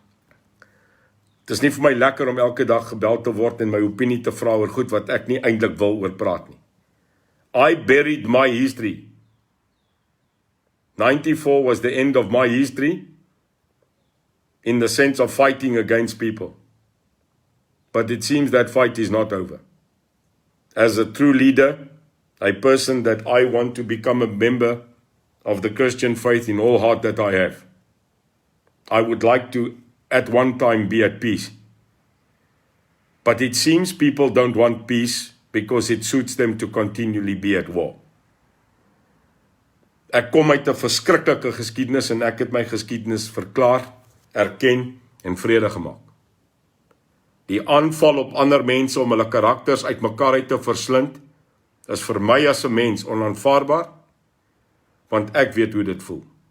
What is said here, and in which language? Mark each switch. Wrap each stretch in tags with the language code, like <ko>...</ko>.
<af>Het is nie vir my lekker om elke dag gebel te word en my opinie te vra oor goed wat ek nie eintlik wil oor praat nie.</af> <en>I buried my history. 94 was the end of my history in the sense of fighting against people. But it seems that fight is not over. As a true leader, a person that I want to become a member of the Christian faith in all heart that I have, I would like to at one time be at peace. But it seems people don't want peace because it suits them to continually be at war.</en> <af>Ek kom uit 'n verskriklike geskiedenis en ek het my geskiedenis verklaar, erken en vrede gemaak. Die aanval op ander mense om hulle karakters uitmekaar uit te verslind, is vir my as 'n mens onaanvaarbaar, want ek weet hoe dit voel.</af>